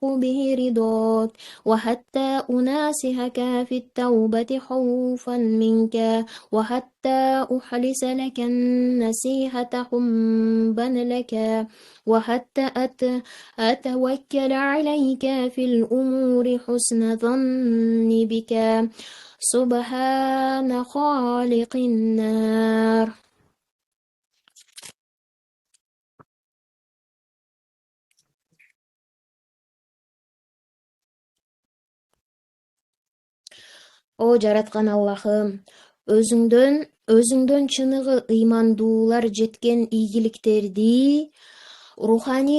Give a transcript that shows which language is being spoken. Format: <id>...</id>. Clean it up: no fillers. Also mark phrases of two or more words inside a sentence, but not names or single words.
<ar>به رضاك وحتى أناسهك في التوبة خوفا منك وحتى أخلص لك النصيحة حبا لك وحتى أتوكل عليك في الأمور حسن ظن بك سبحان خالق النار.</ar> <ky>О жараткан Аллахым, өзүңдөн чыныгы ыймандуулар жеткен ийгиликтерди, руханий</ky>